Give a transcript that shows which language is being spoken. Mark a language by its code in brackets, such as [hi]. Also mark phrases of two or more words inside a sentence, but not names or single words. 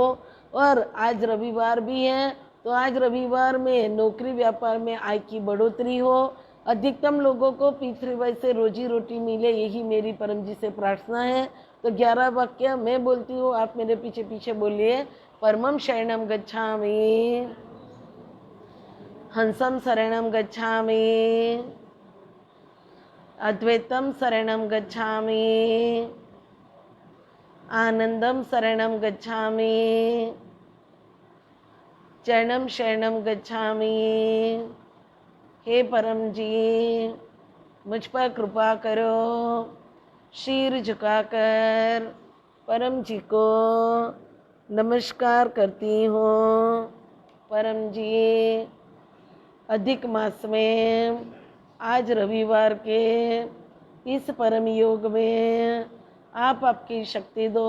[hi] और आज रविवार भी है तो आज रविवार में नौकरी व्यापार में आय की बढ़ोतरी हो, अधिकतम लोगों को P3Y से रोजी रोटी मिले, यही मेरी परम जी से प्रार्थना है। तो 11 वाक्य मैं बोलती हूँ, आप मेरे पीछे पीछे बोलिए। [pi] परमं शरणं गच्छामि, हंसं शरणं गच्छामि, अद्वैतं शरणं गच्छामि, आनंदं शरणं गच्छामि, चरणं शरणं गच्छामि। [hi] हे परम जी मुझ पर कृपा करो। शीर झुकाकर परम जी को नमस्कार करती हूँ। परम जी अधिक मास में आज रविवार के इस परम योग में आप आपकी शक्ति दो।